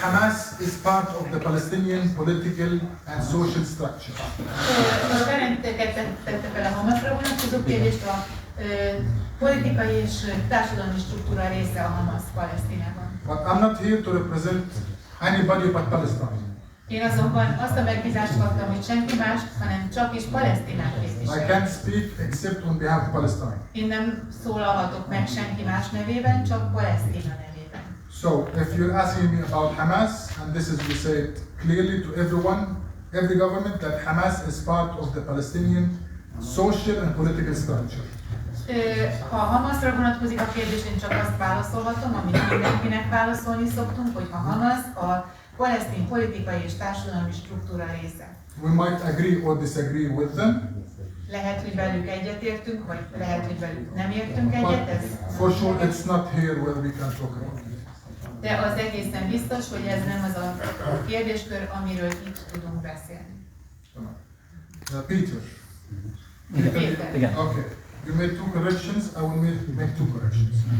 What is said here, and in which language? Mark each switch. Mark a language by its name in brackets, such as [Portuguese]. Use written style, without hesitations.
[English] Hamas is part of the Palestinian political and social structure. [Hungarian] A Ferenceket tette fel a Hamasra vonatkozó kérdést, a politikai és társadalmi struktúra része a Hamas Palesztinában. [English] But I'm not here to represent anybody but Palestine. [Hungarian] Én azonban azt a megbízást kaptam, hogy senki más, hanem csak is Palesztinát [English] I [Hungarian] képviselem. [English] can't speak except on behalf of Palestine. [Hungarian] Én nem szólalhatok meg senki más nevében, csak Palesztina nevében. [English] So, if you're asking me about Hamas, and this is we say it clearly to everyone, every government, that Hamas is part of the Palestinian social and political structure. [Hungarian] Ha a Hamasra vonatkozik a kérdés, én csak azt válaszolhatom, amit mindenkinek válaszolni szoktunk, hogy a Hamas a palesztin politikai és társadalmi struktúra része. [English] We might agree or disagree with them. [Hungarian] Lehet, hogy velük egyetértünk, vagy lehet, hogy velük nem értünk egyet. Ez [English] for sure it's not here where we can talk about it. [Hungarian] De az egészen biztos, hogy ez nem az a kérdéskör, amiről itt tudunk beszélni. [English] Peter. [Hungarian] Péter. Igen. [English] Okay. You made two corrections, I will make two corrections.